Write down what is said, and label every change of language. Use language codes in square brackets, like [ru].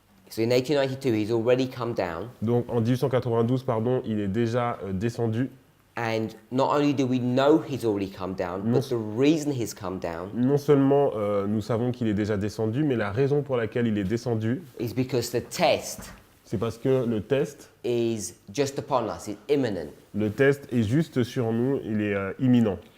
[en] So in 1892, he's already come down, [fr] Donc en 1892, pardon, il est déjà descendu. [en] And not only do we know he's already come down, [fr] Non. [en] but the reason he's come down [fr] Non seulement nous savons qu'il est déjà descendu, mais la raison pour laquelle il est descendu, [en] is because the test [fr] c'est parce que le test [en] is just upon us, it's imminent. [fr] Le test est juste sur nous, il est imminent.